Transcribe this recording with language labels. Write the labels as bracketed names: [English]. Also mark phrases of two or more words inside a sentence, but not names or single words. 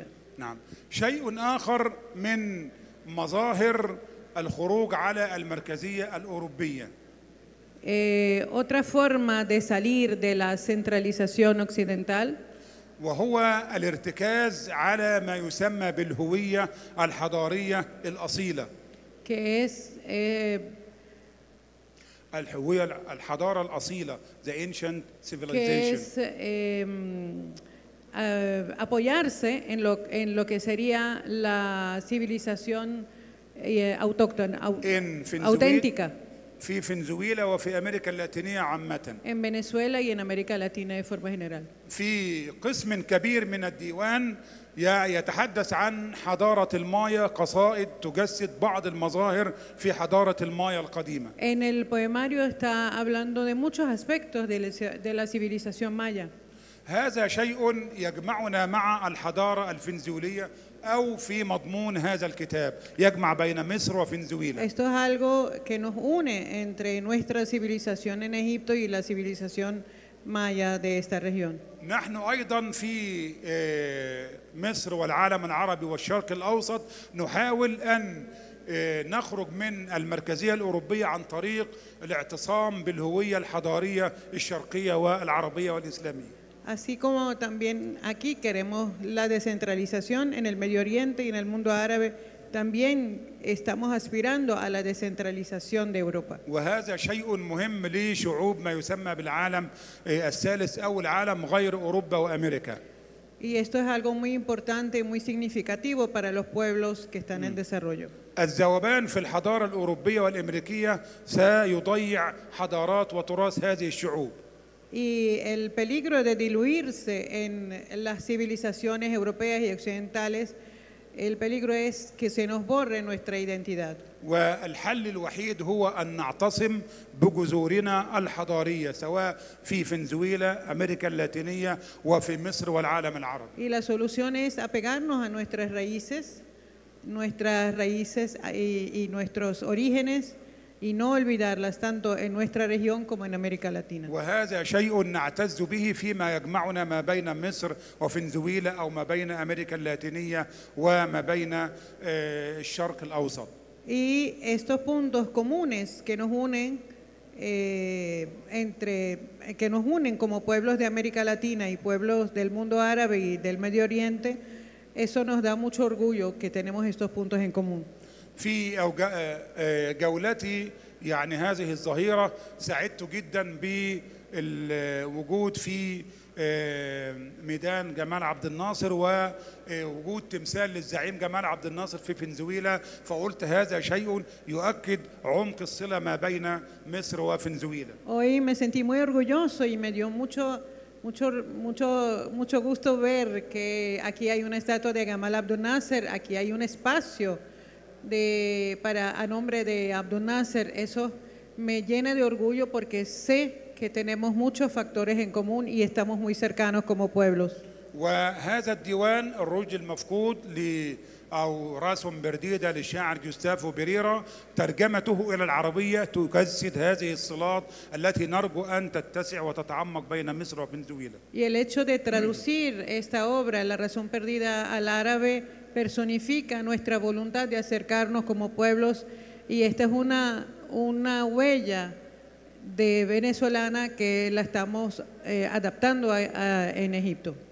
[Arabic] نعم. شيء آخر من مظاهر الخروج على المركزية الأوروبية. [Spanish] Otra forma de salir de la centralización occidental [Arabic] وهو الارتكاز على ما يسمى بالهوية الحضارية الأصيلة. [Spanish] que es [Arabic] الهوية الحضارة الأصيلة [English] the ancient [Spanish] que [English] civilization. [Spanish] es apoyarse en lo que sería la civilización autóctona, auténtica. [Arabic] في فنزويلا وفي أمريكا اللاتينية عامة. [Spanish] En Venezuela y en América Latina de forma general. [Arabic] في قسم كبير من الديوان يتحدث عن حضارة المايا، قصائد تجسد بعض المظاهر في حضارة المايا القديمة. [Spanish] En el poemario está hablando de muchos aspectos de la civilización maya. [Arabic] هذا شيء يجمعنا مع الحضارة الفنزويلية أو في مضمون هذا الكتاب يجمع بين مصر وفنزويلا. [Spanish] Esto es algo que nos une entre nuestra civilización en Egipto y la civilización maya de esta región. [Arabic] نحن أيضا في مصر والعالم العربي والشرق الأوسط نحاول أن نخرج من المركزية الأوروبية عن طريق الاعتصام بالهوية الحضارية الشرقية والعربية والإسلامية. [Spanish] Así como también aquí queremos la descentralización en el Medio Oriente y en el mundo árabe, también estamos aspirando a la descentralización de Europa. [Arabic] وهذا شيء مهم لشعوب ما يسمى بالعالم الثالث أو العالم غير أوروبا وأمريكا. [Spanish] Y esto es algo muy importante y muy significativo para los pueblos que están en desarrollo. [Arabic] الذوبان في الحضارة الأوروبية والأمريكية سيضيع حضارات وتراث هذه الشعوب. [Spanish] Y el peligro de diluirse en las civilizaciones europeas y occidentales El peligro es que se nos borre nuestra identidad. [Arabic] والحل الوحيد هو أن نعتصم بجذورنا الحضارية سواء في فنزويلا أمريكا اللاتينية وفي مصر والعالم العربي. [Spanish] Y la solución es apegarnos a nuestras raíces y nuestros orígenes, y no olvidarlas tanto en nuestra región como en América Latina. [Arabic] وهذا شيء نعتز به فيما يجمعنا ما بين مصر وفنزويلا أو ما بين أمريكا اللاتينية وما بين الشرق الأوسط. [Spanish] Y estos puntos comunes que nos unen que nos unen como pueblos de América Latina y pueblos del mundo árabe y del Medio Oriente, eso nos da mucho orgullo que tenemos estos puntos en común. [Arabic] في جولتي يعني هذه الظهيرة سعدت جدا بالوجود في ميدان جمال عبد الناصر ووجود تمثال للزعيم جمال عبد الناصر في فنزويلا، فقلت هذا شيء يؤكد عمق الصلة ما بين مصر وفنزويلا. [Spanish] Hoy me sentí muy orgulloso y me dio mucho gusto ver que aquí hay una estatua de Gamal Abdel Nasser, aquí hay un espacio a nombre de Abdel Nasser. Eso me llena de orgullo porque sé que tenemos muchos factores en común y estamos muy cercanos como pueblos. [Arabic] وهذا الديوان الرج المفقود أو راسم برديدة للشاعر جوستافو بيريرا ترجمته إلى العربية تجسد هذه الصلات التي نرجو أن تتسع وتتعمق بين مصر وفنزويلا. [Spanish] Y el hecho de traducir esta obra, La razón perdida, al árabe personifica nuestra voluntad de acercarnos como pueblos, y esta es una huella de venezolana que la estamos adaptando en Egipto.